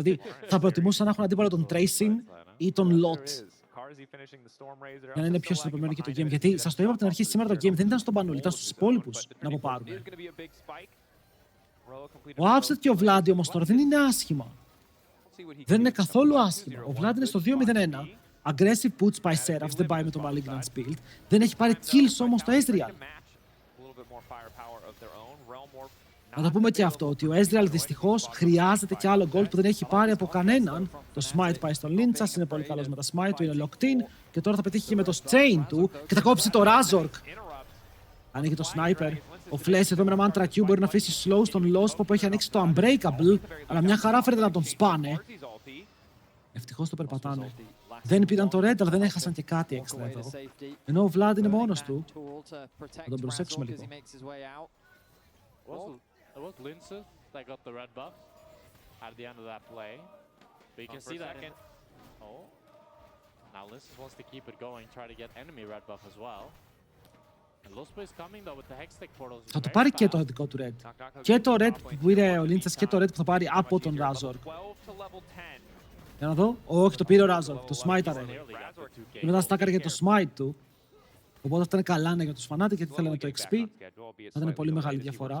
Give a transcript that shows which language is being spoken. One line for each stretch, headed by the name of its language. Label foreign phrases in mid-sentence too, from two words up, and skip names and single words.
Greek: Δηλαδή, θα προτιμούσαν να έχουν αντίπαλο τον Tracing ή τον Lot. Για να είναι πιο συνεπιμένο και το game. Γιατί σας το είπα από την αρχή, σήμερα το game δεν ήταν στον Πανούλη, ήταν στους υπόλοιπους να αποπάρουν. Ο Upset και ο Vlad όμως τώρα δεν είναι άσχημα. Δεν είναι καθόλου άσχημα. Ο Vlad είναι στο 2-0-1.
English: Aggressive puts by Seraphs,
Greek: δεν πάει με το
English: Malignant build.
Greek: Δεν έχει πάρει kills όμως το Ezreal. Να το πούμε και αυτό, ότι ο Ezreal δυστυχώς χρειάζεται και άλλο gold που δεν έχει πάρει από κανέναν. Το smite πάει στον Linchas, είναι πολύ καλός με τα smite του, είναι
English: locked in
Greek: και τώρα θα πετύχει και με το chain του και θα κόψει το Razork. Ανοίγει το sniper. Ο Flash εδώ με ένα mantra Q μπορεί να αφήσει slow στον Lost που έχει ανοίξει το unbreakable, αλλά μια χαρά φαίνεται να τον σπάνε. Ευτυχώς το περπατάνε. Δεν πήραν το red, αλλά δεν έχασαν και κάτι έξτρα εδώ. Ενώ ο Vlad είναι μόνος του. Θα τον προσέξουμε λίγο.
English: It was Lince that got the red buff at the end of that play. But you can see that again. Oh. Now Lince wants to keep it going, try to get enemy red buff as well. And Lospo is coming though with the Hextech portals.
Greek: Θα το πάρει και το δικό του red. Και το red που πήρε ο Lince και το red που θα πάρει από τον Razork. Για να δω. Όχι, το πήρε ο Razork. Το smite-αρε. Και μετά στάκαρε και το smite του. Οπότε αυτά είναι καλά για τους Fnatic γιατί θέλανε το XP. Θα ήταν πολύ μεγάλη διαφορά.